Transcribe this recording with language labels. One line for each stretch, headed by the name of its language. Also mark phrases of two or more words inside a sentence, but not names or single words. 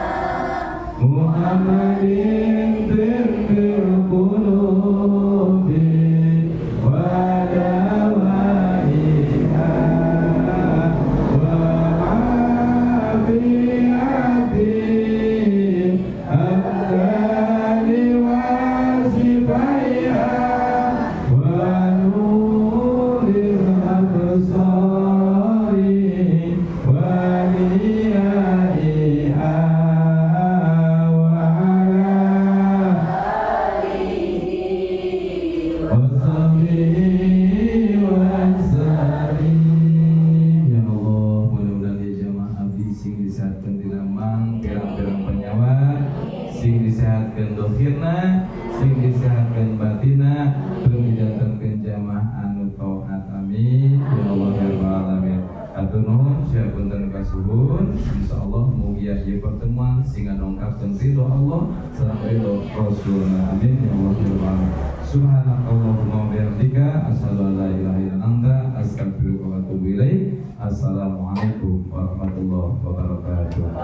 Arabic: محمد بالقلوب ودوائها وعافية الأبدان وشفائها ونور الأبصار وضيائها وعلى آله وصحبه وسلم. يا الله,
Sundanese: mudah-mudahan ya jamaah abdi sing disehatkeun dina mang pirang-pirang penyawat, sing disehatkeun dohirna, sing disehatkeun batina, bermidantenkeun jamaah anu taat.
Arabic: آمين يا الله يا رب العالمين.
Sundanese: Atur nuhun sapunten kasuhun. Insyaallah mugi ieu pertemuan sing nongkapkeun ridho Allah sareng ridho Rasulna.
Arabic: آمين يا الله يا رب العالمين. سبحانك اللهم وبحمدك أشهد أن لا إله إلا أنت أستغفرك وأتوب إليك. السلام عليكم ورحمة الله وبركاته.